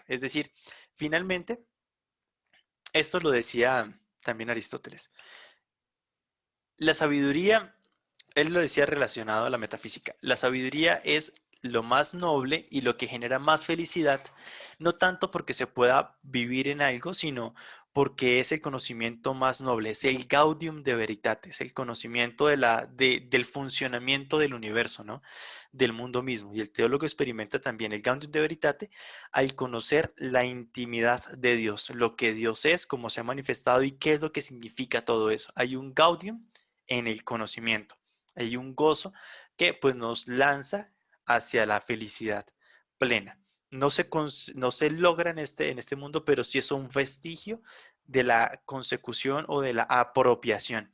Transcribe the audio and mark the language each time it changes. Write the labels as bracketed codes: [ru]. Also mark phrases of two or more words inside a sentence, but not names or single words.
[es] Es decir, finalmente, esto lo decía también Aristóteles, la sabiduría, él lo decía relacionado a la metafísica, la sabiduría es lo más noble y lo que genera más felicidad, no tanto porque se pueda vivir en algo, sino porque es el conocimiento más noble, es el [la] gaudium de veritatis, [es] el conocimiento del funcionamiento del universo, ¿no? Del mundo mismo. Y el teólogo experimenta también el [la] gaudium de veritate [es] al conocer la intimidad de Dios, lo que Dios es, cómo se ha manifestado y qué es lo que significa todo eso. Hay un gaudium en el conocimiento. Hay un gozo que pues nos lanza hacia la felicidad plena. No se logra en este mundo, pero sí es un vestigio de la consecución o de la apropiación.